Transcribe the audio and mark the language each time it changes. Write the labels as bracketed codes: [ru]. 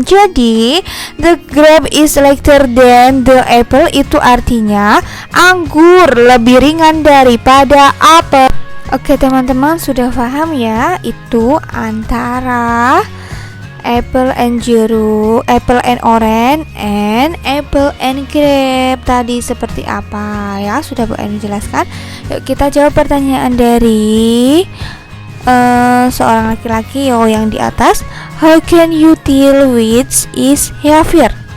[id] Jadi, [en] the grape is lighter than the apple [id] itu artinya anggur lebih ringan daripada apel. Oke teman-teman, sudah paham ya? [en] Itu antara apple and jeruk, apple and orange, and apple and grape. [id] Tadi seperti apa ya? Sudah Bu Ainun jelaskan. Yuk kita jawab pertanyaan dari seorang laki-laki yang di atas. [en] How can you tell which is heavier?